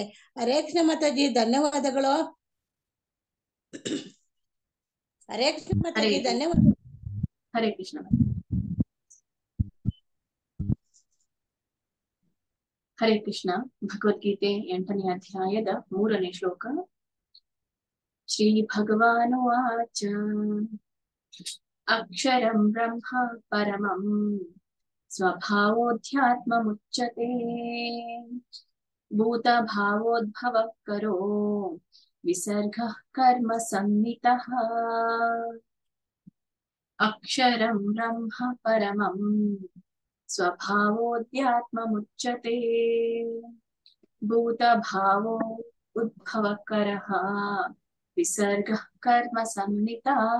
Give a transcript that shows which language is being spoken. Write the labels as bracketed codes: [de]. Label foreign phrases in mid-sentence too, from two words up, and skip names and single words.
[kn] ಹರೇ ಕೃಷ್ಣ ಮಾತಾಜಿ. ಧನ್ಯವಾದಗಳು. ಹರೇ ಕೃಷ್ಣ ಮಾತಾಜಿ. ಧನ್ಯವಾದ. ಹರೇ ಕೃಷ್ಣ. ಹರೇ ಕೃಷ್ಣ. ಭಗವದ್ಗೀತೆ 8ನೇ ಅಧ್ಯಾಯದ 3ನೇ ಶ್ಲೋಕ. [sa] ಶ್ರೀ ಭಗವಾನುವಾಚ ಅಕ್ಷರಂ ಬ್ರಹ್ಮ ಪರಮಂ ಸ್ವಭಾವೋಧ್ಯಾತ್ಮಮುಚ್ಯತೆ ಭೂತಭಾವೋದ್ಭವ ಕರೋ ವಿಸರ್ಗ ಕರ್ಮ ಸಂಹಿತಃ. ಅಕ್ಷರಂ ಬ್ರಹ್ಮ ಪರಮಂ ಸ್ವಭಾವೋಧ್ಯಾತ್ಮಮುಚ್ಯತೆ ಭೂತಭಾವೋ ಉದ್ಭವಕರಃ ವಿಸರ್ಗ ಕರ್ಮ ಸಂಹಿತಾಃ.